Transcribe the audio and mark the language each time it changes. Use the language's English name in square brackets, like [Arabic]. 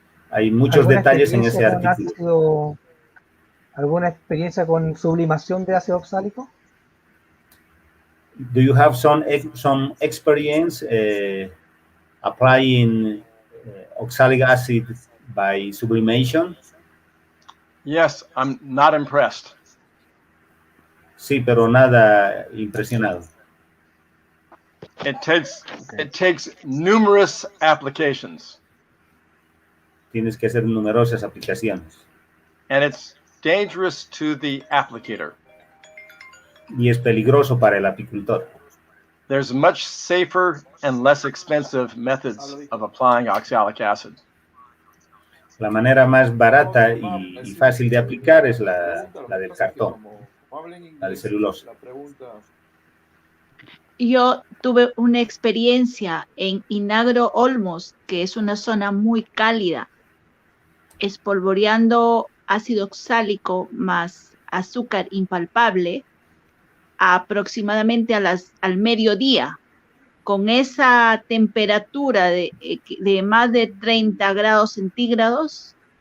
[Spanish] Hay muchos detalles en ese artículo. ¿Alguna experiencia con sublimación de ácido oxálico? [English] Do you have some experience applying oxalic acid by sublimation? Yes, I'm not impressed. [Spanish] Sí, pero nada impresionado. [English] It takes numerous applications. [Spanish] Tienes que hacer numerosas aplicaciones. [English] And it's dangerous to the applicator. [Spanish] Y es peligroso para el apicultor. [English] There's much safer and less expensive methods of applying oxalic acid. [Spanish] La manera más barata y fácil de aplicar es la del cartón, la de celulosa. Yo tuve una experiencia en Inagro Olmos, que es una zona muy cálida, espolvoreando ácido oxálico más azúcar impalpable aproximadamente al mediodía, con esa temperatura de más de 30 grados centígrados.